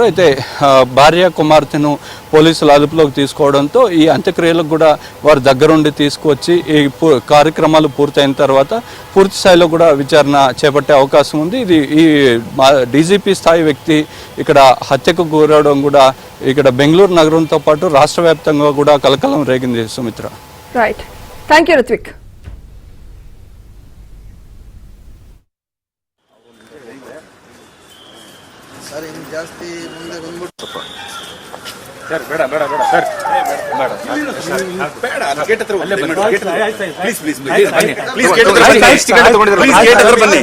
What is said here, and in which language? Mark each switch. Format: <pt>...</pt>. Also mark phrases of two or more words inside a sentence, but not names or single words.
<te>అయితే భార్య కుమార్తెను పోలీసులు అదుపులోకి తీసుకోవడంతో ఈ అంత్యక్రియలకు కూడా వారి దగ్గరుండి తీసుకువచ్చి ఈ కార్యక్రమాలు పూర్తయిన తర్వాత పూర్తి స్థాయిలో కూడా విచారణ చేపట్టే అవకాశం ఉంది. ఇది ఈ డీజీపీ స్థాయి వ్యక్తి ఇక్కడ హత్యకు గురవడం కూడా ఇక్కడ బెంగళూరు నగరంతో పాటు రాష్ట్ర వ్యాప్తంగా కూడా కలకలం రేగింది. సుమిత్ర.</te> <en>Right, thank you రుత్విక్.</en> <kn>ಸರ್ ಇನ್ನು ಜಾಸ್ತಿ ಮುಂದೆ ಬಂದ್ಬಿಟ್ಟು ಸರ್ ಬೇಡ ಬೇಡ ಬೇಡ ಸರ್ ಬೇಡ ಬೇಡ ಗೇಟ್ ಹತ್ರ</kn> <en>please please please</en> <kn>ಗೇಟ್ ಹತ್ರ ಬನ್ನಿ ಪ್ಲೀಸ್ ಗೇಟ್ ಹತ್ರ ಬನ್ನಿ</kn>